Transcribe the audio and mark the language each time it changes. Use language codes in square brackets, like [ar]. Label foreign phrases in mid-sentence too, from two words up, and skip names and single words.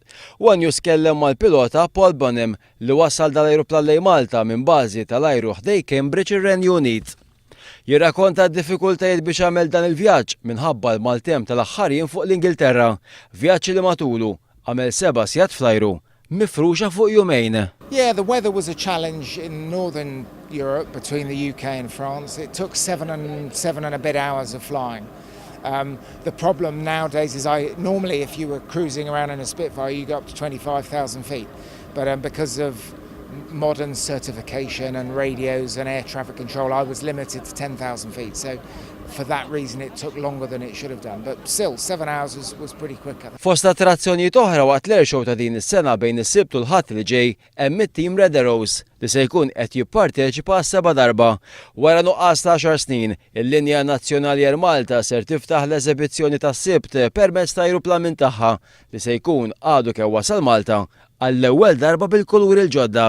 [mt] One News kellem mal-pilota Paul Bonham li wasal dal-ajruplan lejn Malta minn bażi tal-ajru ħdej Cambridge ir-Renju Unit. Jirrakkonta d-diffikultajiet biex għamel dan il-vjaġġ minħabba l-maltem tal-aħħarjien fuq l-Ingilterra, vjaġġ li matulu għamel 7 sigħat fl-ajru mifruxa fuq jumejn. [en] Yeah, the weather was a challenge in northern Europe between the UK and France. It took seven and a bit hours of flying. The problem nowadays is normally if you were cruising around in a Spitfire you go up to 25,000 feet, but because of modern certification and radios and air traffic control, I was limited to 10,000 feet. So for that reason it took longer than it should have done. But still, 7 hours was pretty quick. [mt] Fost attrazzjonijiet oħra waqt l-Air Show ta' din is-sena bejn is-Sibt u l-Ħadd li ġej hemm it-tim Red Arrows li se jkun qed jipparteċipa s-seba' darba. Wara nuqqas ta' 10 snin, il-linja nazzjonali Air Malta ser tiftaħ l-eżibizzjoni tas-Sibt permezz ta' ajruplan minn tagħha li se jkun għadu kemm wasal Malta għall-ewwel darba bil-kuluri l-ġodda.